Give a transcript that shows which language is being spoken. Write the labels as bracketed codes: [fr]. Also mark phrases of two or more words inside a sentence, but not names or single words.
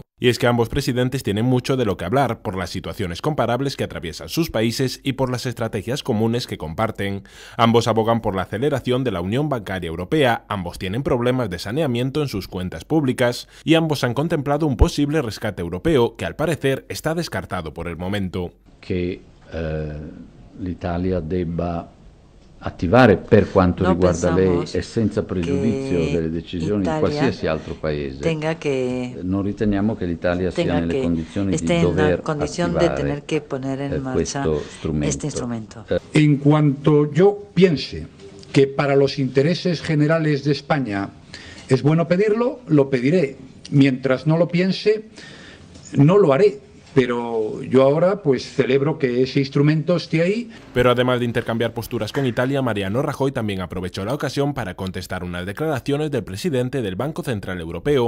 [es] Y es que ambos presidentes tienen mucho de lo que hablar por las situaciones comparables que atraviesan sus países y por las estrategias comunes que comparten. Ambos abogan por la aceleración de la Unión Bancaria Europea, ambos tienen problemas de saneamiento en sus cuentas públicas y ambos han contemplado un posible rescate europeo que al parecer está descartado por el momento. [it] Que l'Italia debba attivare per quanto riguarda lei e senza pregiudizio delle decisioni di qualsiasi altro paese. Non riteniamo che l'Italia sia nelle condizioni di dover attivare questo strumento. [es] En cuanto yo piense que para los intereses generales de España es bueno pedirlo, lo pediré. Mientras no lo piense, no lo haré. Pero yo ahora pues celebro que ese instrumento esté ahí. Pero además de intercambiar posturas con Italia, Mariano Rajoy también aprovechó la ocasión para contestar unas declaraciones del presidente del Banco Central Europeo.